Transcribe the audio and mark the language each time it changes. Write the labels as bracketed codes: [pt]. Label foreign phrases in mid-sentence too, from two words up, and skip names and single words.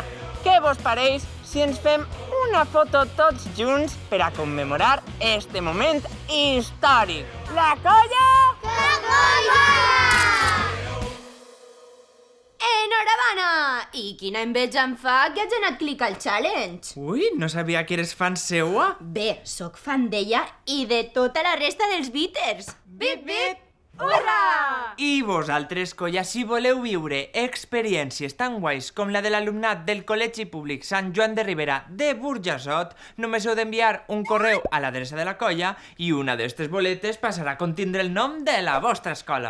[ca] Què vos pareix si ens fem una foto tots junts per a commemorar este moment històric? La colla! La colla! Enhorabona! I quina enveja em fa que hagi anat clic al challenge. Ui, no sabia que eres fan seua. Bé, sóc fan d'ella i de tota la resta dels Beaters. Bit, bit! Hurra! I vosaltres, colla, si voleu viure experiències tan guais com la de l'alumnat del Col·legi Públic Sant Joan de Ribera de Burjassot, només heu d'enviar un correu a l'adreça de la colla i una d'estes boletes passarà a contindre el nom de la vostra escola.